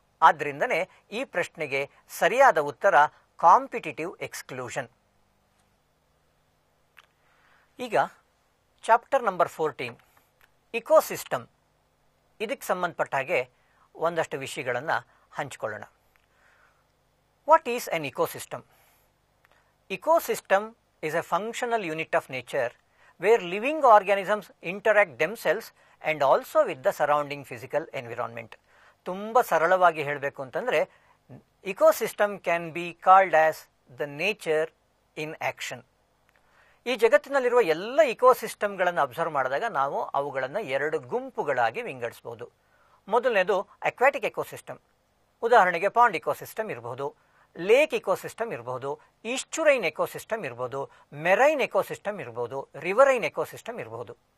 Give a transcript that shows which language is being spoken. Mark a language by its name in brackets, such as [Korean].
[Kannada] ಆದ್ದರಿಂದನೇ ಈ ಪ್ರಶ್ನೆಗೆ ಸರಿಯಾದ ಉತ್ತರ ಕಾಂಪಿಟಿಟಿವ್ ಎಕ್ಸ್ಕ್ಲೂಷನ್. ಈಗ ಚಾಪ್ಟರ್ ನಂಬರ್ 14, ಇಕೋಸಿಸ್ಟಮ್. ಇದಕ್ಕೆ ಸಂಬಂಧಪಟ್ಟ ಹಾಗೆ ಒಂದಷ್ಟು ವಿಷಯಗಳನ್ನು ಹಂಚಿಕೊಳ್ಳೋಣ. [English] What is an ecosystem? Ecosystem is a functional unit of nature where living organisms interact themselves and also with the surrounding physical environment. [Kannada] ತುಂಬ ಸರಳವಾಗಿ ಹೇಳಬೇಕು ಅಂತಂದರೆ [English] Ecosystem can be called as the nature in action. [Kannada] ಈ ಜಗತ್ತಿನಲ್ಲಿರುವ ಎಲ್ಲ ಇಕೋಸಿಸ್ಟಮ್ಗಳನ್ನು observe ಮಾಡಿದಾಗ ನಾವು ಅವುಗಳನ್ನು ಎರಡು ಗುಂಪುಗಳಾಗಿ ವಿಂಗಡಿಸಬಹುದು. ಮೊದಲನೇದು ಅಕ್ವಾಟಿಕ್ ಎಕೋಸಿಸ್ಟಮ್. ಉದಾಹರಣೆಗೆ ಪಾಂಡ್ ಇಕೋಸಿಸ್ಟಮ್ ಇರಬಹುದು, ಲೇಕ್ ಇಕೋಸಿಸ್ಟಮ್ ಇರಬಹುದು, ಈಸ್ಚುರೈನ್ ಎಕೋಸಿಸ್ಟಮ್ ಇರಬಹುದು, ಮೆರೈನ್ ಎಕೋಸಿಸ್ಟಮ್ ಇರಬಹುದು, ರಿವರೈನ್ ಎಕೋಸಿಸ್ಟಮ್ ಇರಬಹುದು.